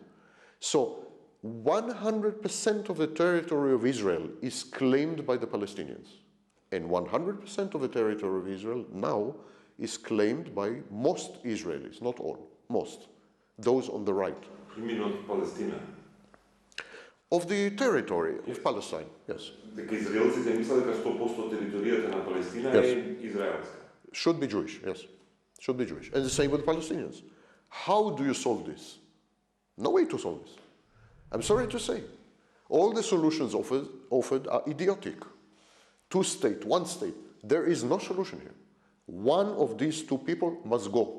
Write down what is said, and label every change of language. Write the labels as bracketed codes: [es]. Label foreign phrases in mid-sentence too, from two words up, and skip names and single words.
[en] So 100% of the territory of Israel is claimed by the Palestinians. And 100% of the territory of Israel now is claimed by most Israelis, not all, most. Those on the right. You mean not Palestine? Of the territory of Palestine, yes. [mk] Дека израелците мислат дека 100% територијата на Палестина е израелска. [en] Should be Jewish, yes. Should be Jewish. And the same with the Palestinians. How do you solve this? No way to solve this. I'm sorry to say. All the solutions offered are idiotic. 2 states, 1 state. There is no solution here. One of these 2 people must go.